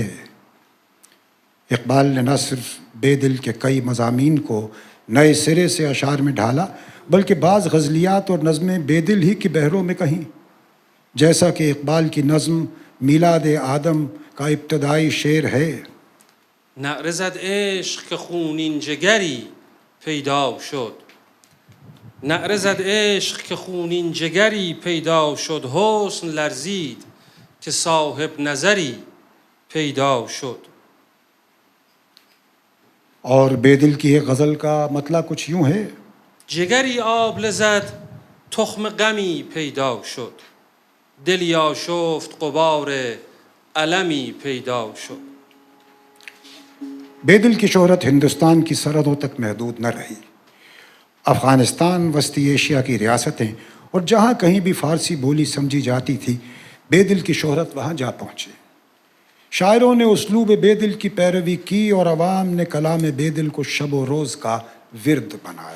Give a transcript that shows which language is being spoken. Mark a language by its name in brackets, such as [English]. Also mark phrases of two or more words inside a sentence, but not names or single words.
[Urdu] اقبال نے نہ صرف بے دل کے کئی مضامین کو نئے سرے سے اشعار میں ڈھالا، بلکہ بعض غزلیات اور نظمیں بے دل ہی کے بحروں میں کہیں، جیسا کہ اقبال کی نظم میلاد آدم کا ابتدائی شعر ہے: [Persian] نعره زد عشق که خونین جگری پیدا شد، نعره زد عشق که خونین جگری پیدا شد، حسن لرزید که صاحب نظری پیدا شد۔ [Urdu] اور بے دل کی ایک غزل کا مطلع کچھ یوں ہے: [Persian] جگری آبله زد تخم غمی پیدا شد، دلی آشفت غبار المی پیدا شد۔ [Urdu] بے دل کی شہرت ہندوستان کی سرحدوں تک محدود نہ رہی۔ افغانستان، وسطی ایشیا کی ریاستیں اور جہاں کہیں بھی فارسی بولی سمجھی جاتی تھی، بے دل کی شہرت وہاں جا پہنچے۔ شاعروں نے اسلوب بے دل کی پیروی کی اور عوام نے کلام بے دل کو شب و روز کا ورد بنایا۔